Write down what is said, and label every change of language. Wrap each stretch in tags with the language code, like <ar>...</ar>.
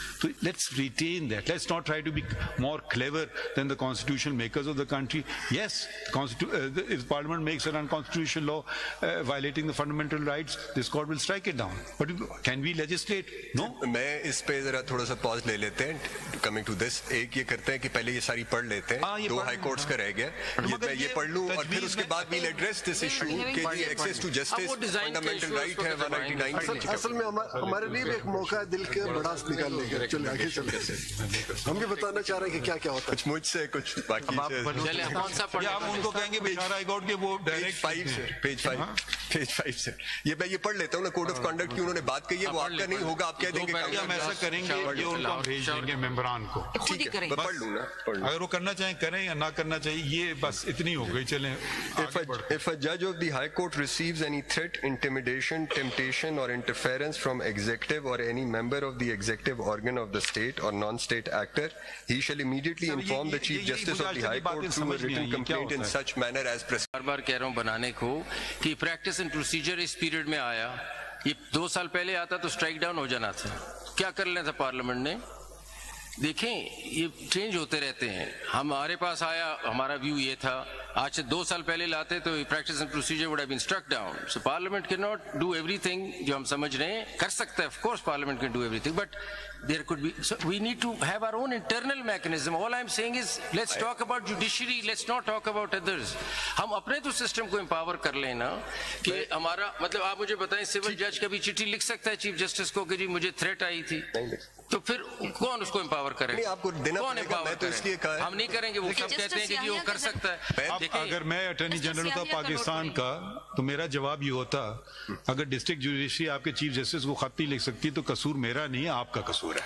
<en>So let's retain that. Let's not try to be more clever than the constitutional makers of the country. Yes, if Parliament makes an unconstitutional law violating the fundamental rights, this court will strike it down. But can we legislate? No.</en> <ur>میں اس پہ ذرا تھوڑا سا پاز لے لیتے ہیں.</ur> <en>coming to this,</en> <ur>ایک یہ کرتے ہیں کہ پہلے یہ ساری پڑھ لیتے ہیں. 2 ہائی کورٹس کا رہ گیا, میں یہ پڑھ لوں اور پھر اس کے بعد</ur> <en>we'll address this issue</en> <ur>کہ جی access to justice fundamental right ہے 199. اصل میں ہمارے لیے ایک موقع ہے دل کے بڑاس نکالنے کا. چلے آگے چلتے ہیں. ہم بھی بتانا چاہ رہے ہیں کہ کیا کیا ہوتا ہے. کچھ مجھ سے کچھ باقی ہم ان کو کہیں گے بشارہ ہائی کورٹ کے وہ پیج 5 سے یہ میں یہ پڑھ لیتا ہوں نا. کوڈ آف کنڈکٹ کی انہوں نے بات کہی ہے, وہ آپ کا نہیں ہوگا, آپ کہہ دیں گے ہم ایسا کریں گے, یہ ان کو بھیج دیں گے ممبران کو. ٹھیک ہے, پڑھ لوں نا. اگر وہ کرنا چاہیں کریں یا نہ کرنا چاہیے, یہ بس اتنی ہو گئی. چلیں.</ur> <en>If a judge of the High Court receives any threat, intimidation, temptation or interference from executive or any member of the executive organ of the state or non-state actor, he shall immediately inform the Chief Justice of the High Court through a written complaint in such manner as prescribed.</en> <ur>بار بار کہہ رہا ہوں بنانے کو کہ practice and procedure اس period میں آیا. یہ 2 سال پہلے آتا تو اسٹرائک ڈاؤن ہو جانا تھا. کیا کر لینا تھا پارلیمنٹ نے؟ دیکھیں یہ چینج ہوتے رہتے ہیں. ہمارے پاس آیا, ہمارا ویو یہ تھا, آج سے 2 سال پہلے لاتے تو practice and procedure</ur> <en>Would have been struck down. So parliament cannot do everything</en> <ur>جو ہم سمجھ رہے ہیں. کر سکتا ہے</ur> <en>Of course parliament can do everything, but there could be, so we need to have our own internal mechanism. All I'm saying is let's talk about judiciary, let's not talk about others.</en> <ur>ہم اپنے تو system کو empower کر لیں نا کہ ہمارا مطلب. آپ مجھے بتائیں سول جج کبھی چٹھی لکھ سکتا ہے چیف جسٹس کو کہ جی مجھے تھریٹ آئی تھی, تو پھر کون اس کو امپاور کرے گا؟ کون امپاور کرے گا؟ ہم نہیں کریں گے. وہ سب کہتے ہیں کہ جی وہ کر سکتا ہے. اگر میں اٹارنی جنرل ہوتا پاکستان کا تو میرا جواب یہ ہوتا, اگر ڈسٹرکٹ جوڈیشری آپ کے چیف جسٹس کو خط نہیں لکھ سکتی تو قصور میرا نہیں ہے, آپ کا قصور ہے.</ur>